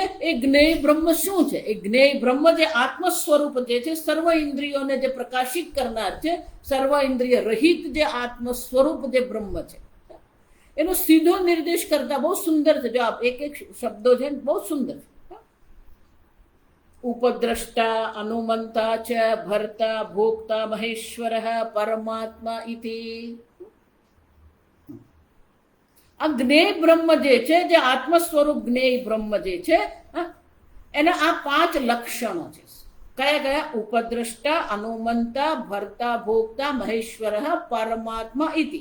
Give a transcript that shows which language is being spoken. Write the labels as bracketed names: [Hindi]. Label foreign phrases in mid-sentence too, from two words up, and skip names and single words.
[Gujarati] એ જ્ઞેય બ્રહ્મ શું છે? એ જ્ઞેય બ્રહ્મ જે આત્મ સ્વરૂપ જે છે, સર્વ ઇન્દ્રિયોને જે પ્રકાશિત કરનાર છે, સર્વ ઇન્દ્રિય રહિત જે આત્મ સ્વરૂપ જે બ્રહ્મ છે, એનો સીધો નિર્દેશ કરતા બહુ સુંદર છે। જો આપ એક શબ્દો છે બહુ સુંદર છે। [Sanskrit] उपद्रष्टा अनुमंता च भर्ता भोक्ता महेश्वरः परमात्मा इति। [Gujarati] આ જ્ઞેય બ્રહ્મ જે છે, જે આત્મ સ્વરૂપ જ્ઞેય બ્રહ્મ જે છે, એના આ 5 લક્ષણો છે। કયા કયા? [Sanskrit] उपद्रष्टा अनुमंता भर्ता भोक्ता महेश्वरः परमात्मा इति।